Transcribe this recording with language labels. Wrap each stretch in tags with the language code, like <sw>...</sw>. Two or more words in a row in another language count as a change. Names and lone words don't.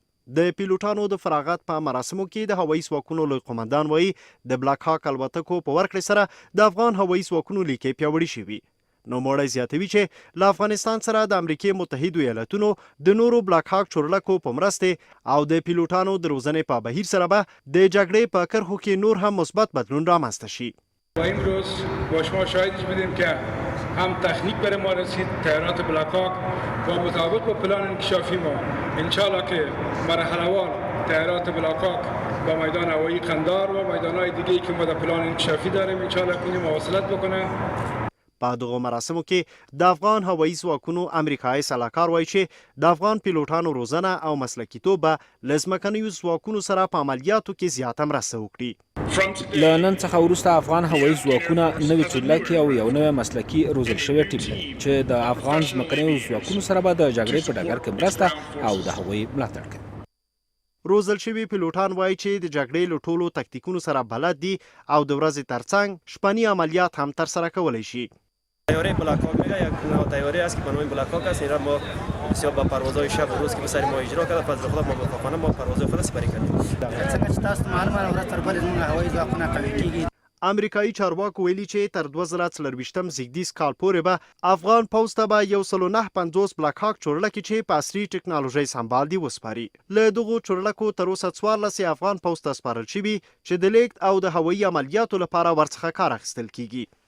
<ps>د پیلوټانو د فراغت په مراسمو کې د هوایي ځواکونو لوی قمندان وایي د بلاک هاک الوتکو په ورکړې سره د افغان هوایي ځواکونو لیکې پیاوړي شوي. نوموړی زیاتوي چې له افغانستان سره د امریکې متحدو ایالتونو د نورو بلاک هاک چورلکو په مرستې او د پیلوټانو د روزنې په بهیر سره به د جګړې په کرښو کې نور هم مثبت بدلون رامنځته شي.</ps> <fa>امروز با شما شاهدش بودیم که هم تکنیک بر ما رسید طیارات بلاک هاک و مطابق با پلان انکشافی ما انشالله که مرحله‌وار طیارات بلاک هاک با میدان هوایی قندار و میدان‌های دیگه‌ای که ما در پلان انکشافی داریم انشالله کنیم مواصلت بکنه.</fa> <ps>په دغو مراسمو کې د افغان هوایي ځواکونو امریکایي سلاکار وایي چې د افغان پیلوټانو روزنه او مسلکیتوب به له ځمکنیو ځواکونو سره په عملیاتو کې زیاته مرسته وکړي. له نن څخه وروسته افغان هوایي ځواکونه نوي چورلکې او یو نوی مسلکي روزل شوی ټیم لري چې د افغان ځمکنیو ځواکونو سره به د جګړې په ډګر کې مرسته او د هغوی ملاتړ کوي. روزل شوي پیلوټان وایي چې د جګړې له ټولو تکتیکونو سره بلد دي او د ورځې ترڅنګ شپني عملیات هم ترسره کولی شي.</ps> <fa>طیاره بلاک هاک میگه یک نوع طیاره است که به نام بلاک هاک است. این را ما بسیار با پروازهای شب و روز که به سر ما اجرا کرده فضل خدا موفقانه ما پروازهای خود سپری کردیم.</fa> <ps>څنګه چې تاسو معلومه ورځ تر بلې زموږ هوایي ځواکونه قوي کیږي. امریکایي چارواکو ویلي چې تر 2024 زیږدیز کال پورې به افغان پوځ ته به 159 بلاک هاک چورلکې چې په عصري ټکنالوژۍ سمبال دي وسپاري. له دغو چورلکو تر اوسه 14 افغان پوځ ته سپارل شوي چې د لیږد او د هوایي عملیاتو لپاره ورڅخه کار اخیستل کیږي.</ps>